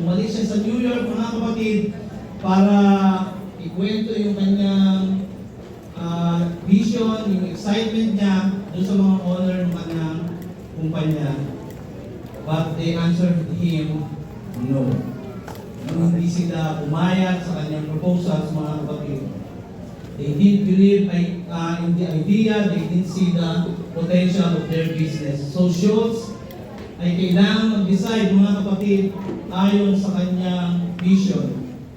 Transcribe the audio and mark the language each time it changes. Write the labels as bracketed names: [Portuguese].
[Filipino] Bumalik siya sa New York, mga kapatid, para ikwento yung kanyang vision, yung excitement niya doon sa mga owner ng kanyang kumpanya. [English] But they answered him, no. [Filipino] Hindi sila pumayag sa kanyang proposals, mga kapatid. [English] They didn't believe in the idea, they didn't see the potential of their business. [Filipino] So Schultz ay kailangan mag-decide, mga kapatid, ayon sa kanyang vision.